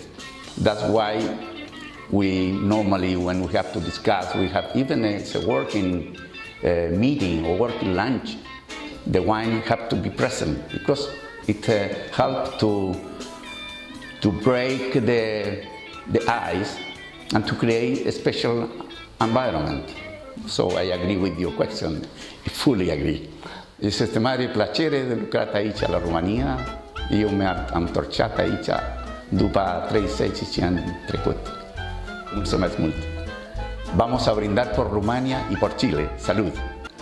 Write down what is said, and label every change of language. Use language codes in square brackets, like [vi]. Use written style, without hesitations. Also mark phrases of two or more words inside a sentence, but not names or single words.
[en] That's why we normally, when we have to discuss, we have even a working meeting or working lunch, the wine have to be present because it helps to break the ice and to create a special environment. So I agree with your question, I fully agree. [ro] Este mare plăcere de lucrat aici la România. Eu mi-am întorcat aici după 35 ani trecut. Mulțumesc mult! [es] Vamos a brindar por Rumania y por Chile. Salud!